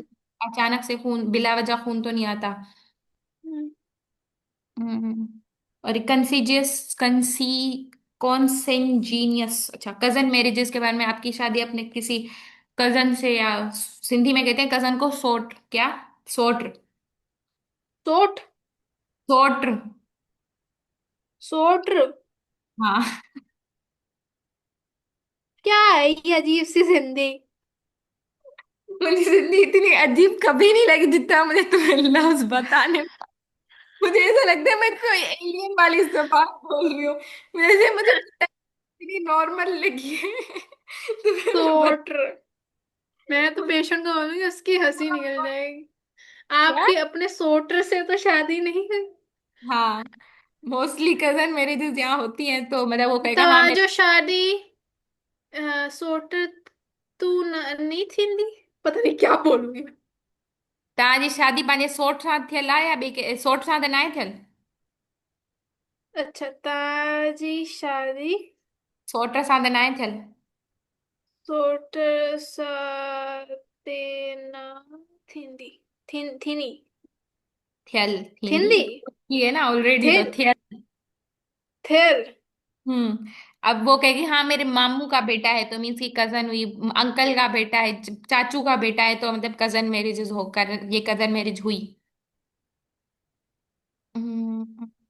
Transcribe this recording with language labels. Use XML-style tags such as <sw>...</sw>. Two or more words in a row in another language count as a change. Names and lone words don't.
<hi>अचानक से खून, बिला वजह खून तो नहीं आता। हम्म। हम्म। और कॉन्सेंजीनियस, अच्छा,</hi> <en>cousin marriages</en> <hi>के बारे में, आपकी शादी अपने किसी कजन से, या सिंधी में कहते हैं कजन को सोट, क्या, सोट, सोट। सोट, सोट्र। हाँ। क्या है ये अजीब सी जिंदगी। मुझे जिंदगी इतनी अजीब कभी नहीं लगी जितना मुझे तुम्हें लफ्ज बताने में। मुझे ऐसा लगता है मैं कोई एलियन वाली जबान बोल रही हूँ, मुझे इतनी नॉर्मल लगी है। तुम्हें मैं सोट्र। मैं तो पेशेंट को बोलूंगी उसकी हंसी निकल जाएगी। क्या, आपकी अपने सोट्र से तो शादी नहीं है। हाँ,</hi> <en>mostly cousin marriages</en> <hi>यहाँ होती हैं, तो मतलब वो कहेगा तो हाँ आज मेरे। जो शादी सोट्र तू नहीं थी पता नहीं क्या बोलूंगी मैं।</hi> <sd>तव्हांजी शादी पंहिंजे सोट सां थियल आहे या ॿिए के सोट सां त न आहे थियल?</sd> <hi>अच्छा, ताजी शादी</hi> <sd>सोट सां त न आहे थियल? सोट्र साथे ना थींदी। थीनी। थियल, थींदी थींदी।</sd> <hi>थी है ना ऑलरेडी, तो</hi> <sd>थिर। थियल। थिर।</sd> <hi>अब वो कहेगी हाँ मेरे मामू का बेटा है, तो मीन्स की कजन हुई, अंकल का बेटा है, चाचू का बेटा है, तो मतलब</hi> <en>cousin marriages</en> <hi>होकर ये</hi> <en>cousin marriage</en> <hi>हुई। हम्म,</hi>